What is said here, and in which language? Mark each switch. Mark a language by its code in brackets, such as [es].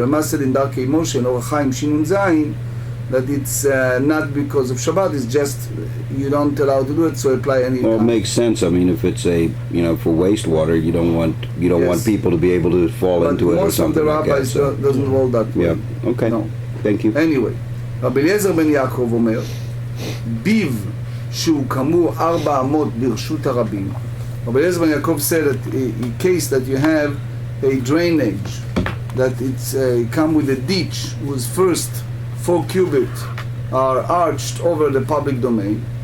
[en] The Rema said in Darkei Moshe, in Orach Chaim Shinun Zayin, that it's not because of Shabbat, it's just you don't allow to do it, so apply any Well, it time. makes sense. I mean, if it's for wastewater, you don't want people to be able to fall into it or something like that. But most of the rabbis doesn't roll that way. Yeah, okay. No. Thank you. Anyway, [he] רבי אליעזר בן יעקב אומר, ביב שהוא כאמור 4 אמות ברשות הרבים. [en] רבי אליעזר בן יעקב said that in case that you have a drainage, that it's come with a ditch whose first 4 cubits are arched over the public domain.